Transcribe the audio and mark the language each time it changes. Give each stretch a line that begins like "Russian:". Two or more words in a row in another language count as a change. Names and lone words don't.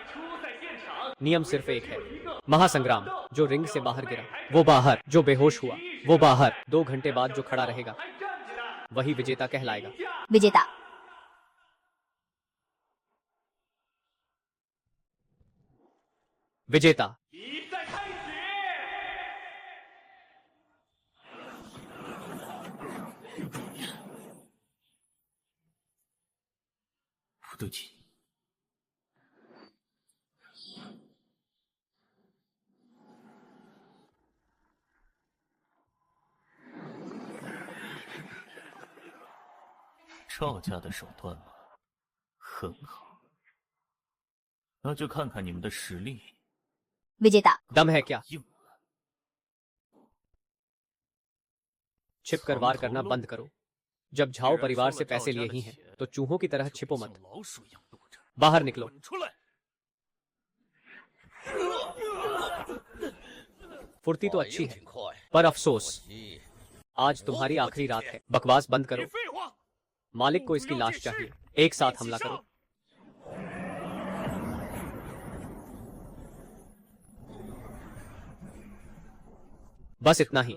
Hindi: नियम सिर्फ एक है, महासंग्राम। जो रिंग से बाहर गिरा वो बाहर, जो बेहोश हुआ वो बाहर। 2 घंटे बाद जो खड़ा रहेगा वही विजेता कहलाएगा। विजेता। विजेता।
Chinese: 不对劲。赵家的手段吗？很好，那就看看你们的实力。
Hindi: विजेता। दम है क्या?
Chinese: 硬了，
Hindi: छिप कर वार करना बंद करो। जब झाओ परिवार से पैसे लिए ही हैं, तो चूहों की तरह छिपो मत।
Chinese: 老鼠一样躲着。
Hindi: बाहर निकलो।
Chinese: 出来！
Hindi: फुर्ती तो अच्छी है, पर अफसोस आज तुम्हारी आखिरी रात है। बकवास बंद करो।
Chinese: 废话，
Hindi: मालिक को इसकी लाश चाहिए। एक साथ हमला करो। बस इतना ही।